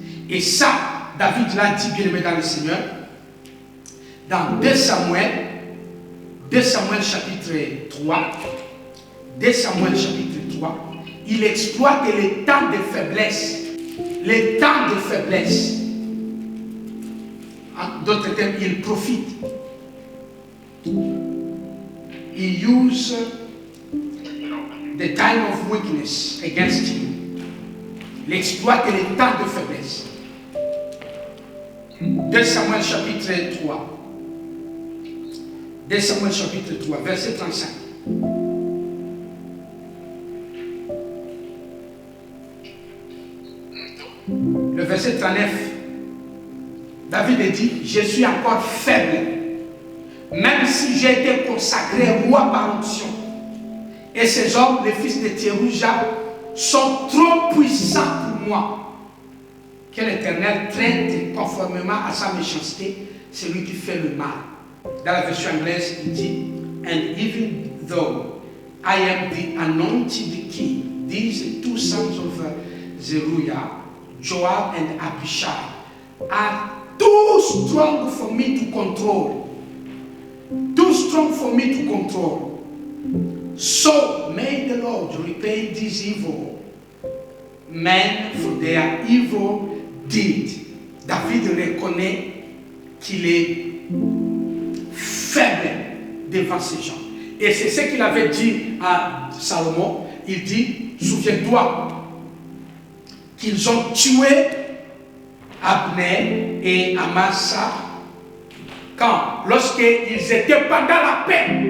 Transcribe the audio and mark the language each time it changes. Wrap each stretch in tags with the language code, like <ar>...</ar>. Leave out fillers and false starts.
<fr>Et ça, David l'a dit, bien aimé dans le Seigneur, dans 2 Samuel chapitre 3, 2 Samuel chapitre 3, il exploite les temps de faiblesse. Les temps de faiblesse. En d'autres termes, il profite.</fr> <en>He used the time of weakness against you.</en> <fr>Il exploite les temps de faiblesse. 2 Samuel chapitre 3. 2 Samuel chapitre 3, verset 35. Le verset 39 David dit, je suis encore faible, même si j'ai été consacré roi par onction. Et ces hommes, les fils de Tsérouja, sont trop puissants pour moi. Que l'Éternel traite conformément à sa méchanceté celui qui fait le mal. Dans la version anglaise, il dit,</fr> <en>and even though I am the anointed king, these two sons of Zeruiah, Joab and Abishai, are too strong for me to control. Too strong for me to control. So may the Lord repay these evil men for their evil deed.</en> <fr>David reconnaît qu'il est faible devant ces gens. Et c'est ce qu'il avait dit à Salomon. Il dit, souviens-toi qu'ils ont tué Abner et Amasa lorsqu'ils étaient pendant la paix.</fr>